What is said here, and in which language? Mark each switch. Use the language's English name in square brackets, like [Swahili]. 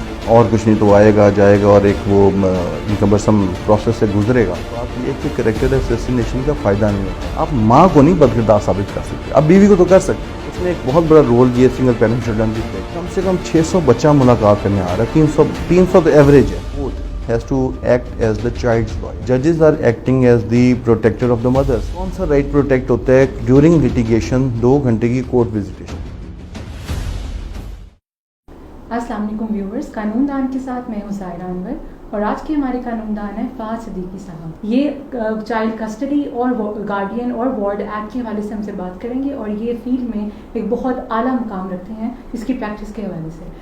[Urdu] اور کچھ نہیں تو آئے گا جائے گا اور ایک وہ کمبرسم پروسیس سے گزرے گا. تو آپ یہ کہ کریکٹر اسیسینیشن کا فائدہ نہیں ہوتا. آپ ماں کو نہیں بدکردار ثابت کر سکتے, آپ بیوی کو تو کر سکتے. اس میں ایک بہت بڑا رول یہ سنگل پیرنٹ چلڈرن کی ہے. کم سے کم 600 بچہ ملاقات کرنے آ رہا ہے. 300 تو ایوریج ہے. [English] has to act as the child's lawyer. Judges are acting as the protector of the mothers. [Urdu] کون سا رائٹ پروٹیکٹ ہوتا ہے ڈیورنگ litigation 2 گھنٹے کی کورٹ وزیٹیشن. السلام علیکم ویورز, قانون دان کے ساتھ میں ہوں زائرہ انور اور آج کے ہمارے قانون دان ہیں فہد صدیقی صاحب. یہ چائلڈ کسٹڈی اور گارڈین اور وارڈ ایکٹ کے حوالے سے ہم سے بات کریں گے اور یہ فیلڈ میں ایک بہت اعلیٰ مقام رکھتے ہیں اس کی پریکٹس کے حوالے سے.